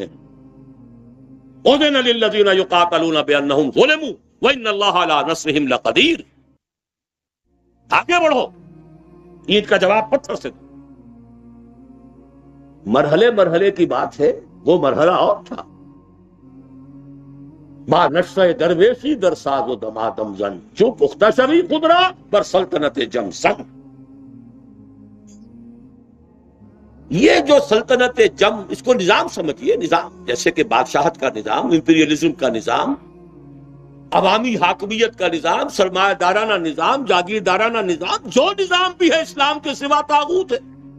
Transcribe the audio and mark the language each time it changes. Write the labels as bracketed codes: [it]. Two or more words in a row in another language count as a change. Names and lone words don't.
[ar] اذن للذین یقاتلون بانہم ظلموا وان اللہ علی نصرہم لقدیر. [ur] آگے بڑھو. عید کا جواب پتھر سے. مرحلے مرحلے کی بات ہے، وہ مرحلہ اور تھا. [fa] با نشہ درویشی در ساز و دمادم زن جو پختہ شوی خودرا بر سلطنت جم زن. [ur] یہ جو سلطنت جم، اس کو نظام سمجھیے. نظام جیسے کہ بادشاہت کا نظام، امپیریلزم کا نظام، عوامی حاکمیت کا نظام، سرمایہ دارانہ نظام، جاگیردارانہ نظام، جو نظام بھی ہے اسلام کے سوا طاغوت ہے.